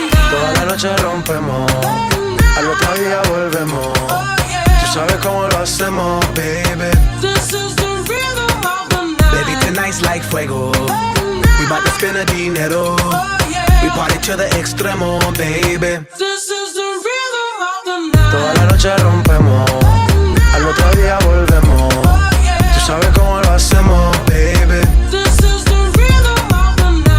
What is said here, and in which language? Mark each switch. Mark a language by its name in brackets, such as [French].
[Spanish] Toda la noche rompemos, al otro día volvemos. Tú sabes cómo lo hacemos, baby. [English] This is the rhythm of the night. Baby, tonight's like [Spanish] fuego. [English] We bout to spend the [Spanish] dinero. [English] We party to the [Spanish] extremo, [English] baby. This is the rhythm of the night. [Spanish] Toda la noche rompemos, al otro día volvemos. Tú sabes cómo lo hacemos, baby. [English] This is the rhythm of the night.